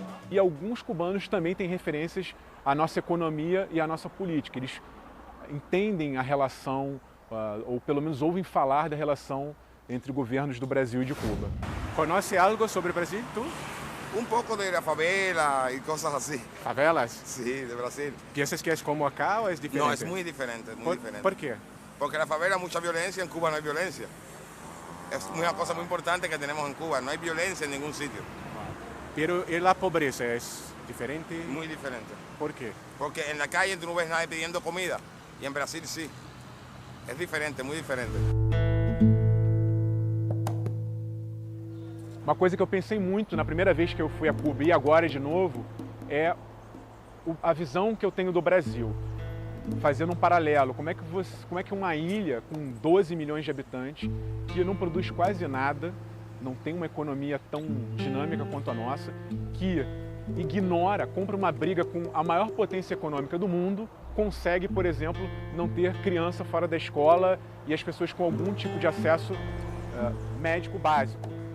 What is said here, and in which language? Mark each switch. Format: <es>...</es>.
<pt>E alguns cubanos também têm referências à nossa economia e à nossa política. Eles entendem a relação, ou pelo menos ouvem falar da relação entre governos do Brasil e de Cuba. Conhece algo sobre o Brasil, tu?</pt> <es>Un poco de la favela y cosas así. ¿Favelas? Sí, de Brasil. ¿Piensas que es como acá o es diferente? No, es muy diferente, muy diferente. ¿Por qué? Porque en la favela hay mucha violencia, en Cuba no hay violencia. Es una cosa muy importante que tenemos en Cuba, no hay violencia en ningún sitio. Pero ¿y la pobreza es diferente? Muy diferente. ¿Por qué? Porque en la calle tú no ves nadie pidiendo comida y en Brasil sí. Es diferente, muy diferente.</es> <pt>Uma coisa que eu pensei muito na primeira vez que eu fui a Cuba e agora de novo é a visão que eu tenho do Brasil. Fazendo um paralelo, como é que uma ilha com 12 milhões de habitantes, que não produz quase nada, não tem uma economia tão dinâmica quanto a nossa, que ignora, compra uma briga com a maior potência econômica do mundo, consegue, por exemplo, não ter criança fora da escola e as pessoas com algum tipo de acesso médico básico.</pt>